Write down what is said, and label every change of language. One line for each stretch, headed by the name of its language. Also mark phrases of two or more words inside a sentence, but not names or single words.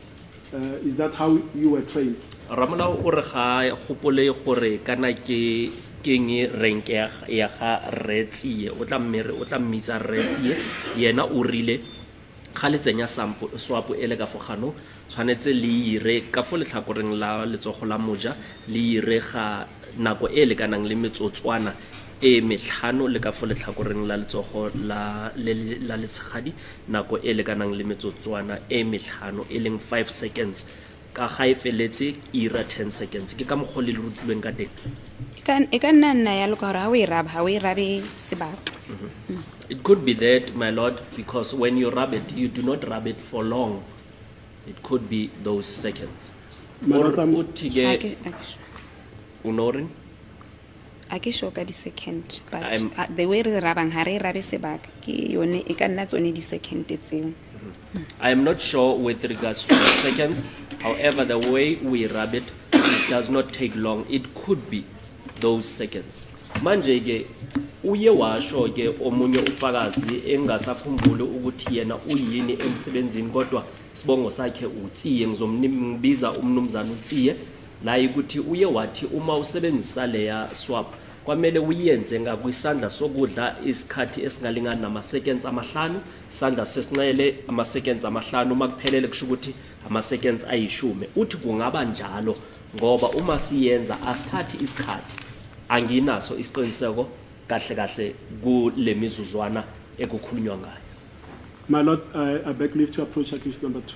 English: Is that how you were trained?
Tswana: Ramona o re ga gopole gore kana ke keng rank ya ga Retsie o tla mmitsa Retsie yena o rile ga le tsenya
English: sample swap
Tswana: ele ka fogano tshwanetse le ire ka fo letlhakoreng la letsogo la moja le ire ga nako e le kanang le metsotswana e metlhano le ka fo letlhakoreng la letsogo la letshegadi nako e lekanang le metsotswana e metlhano e leng 5 seconds ka ga e feletse ira 10 seconds ke ka moggo le rutilweng ka teng E ka nna nna yalo ka gore ha o e rabe sebaka.
English: It could be that, my lord, because when you rub it, you do not rub it for long. It could be those seconds. My lord, I'm- Unoring?
Tswana: A ke sure ka di-second, but
English: I'm- the way
Tswana: re rabang ha re rabe sebaka ke yone e ka nna tsone di-second tseo.
English: I am not sure with regards to the seconds. However, the way we rub it, it does not take long. It could be those seconds.
Zulu: Manje ke uye washo ke omunye ufakazi engasakhumbuli ukuthi yena uyini emsebenzini kodwa sibongo sakhe uTsiye ngizombiza umnumzana uTsiye la ukuthi uye wathi uma usebenzisa leya swap kwamele uyenze ngakwisandla sokudla isikhathi esingalingana nama seconds amahlanu isandla sesinqele ama seconds amahlanu makuphelele kusho ukuthi ama seconds ayishumi uthi kungaba njalo ngoba uma siyenza asithathi isikhathi anginaso isiqiniseko kahle kahle kule mizuzwana ekukhulunywa ngayo.
English: My lord, I beg leave to approach accused number 2.